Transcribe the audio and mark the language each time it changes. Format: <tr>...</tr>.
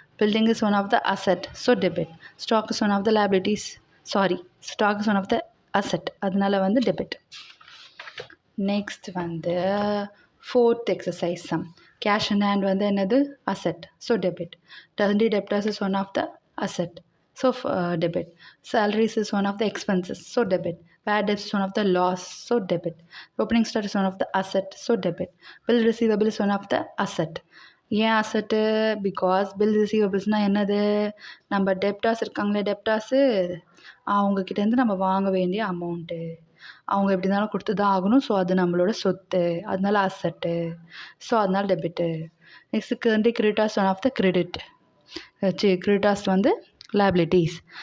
<en>Building is one of the asset, so debit. Stock is one of the liabilities, sorry stock is one of the asset,</en> <ta>அதனால் வந்து</ta> <en>Debit. Next வந்து fourth exercise sum. Cash in hand</en> <ta>வந்து என்னது</ta> <en>Asset, so debit. டர்ன்டி debtors is one of the asset, so debit. Salaries is one of the expenses, so debit. Bad debts is one of the loss, so debit. Opening stock is one of the asset, so debit. Bill receivable is one of the asset.</en> <ta>ஏன் அசட்டு? Because bill ரிசீவபிள்ஸ்னால் என்னது, நம்ம debtors இருக்காங்களே டெப்டாஸு, அவங்கக்கிட்டேருந்து நம்ம வாங்க வேண்டிய amount, அவங்க எப்படி இருந்தாலும் கொடுத்து தான் ஆகணும், ஸோ அது நம்மளோட சொத்து, அதனால அசட்டு, ஸோ அதனால் டெபிட்டு.</ta> <en>Next வந்து creditors one of the credit, creditors வந்து liabilities.</en>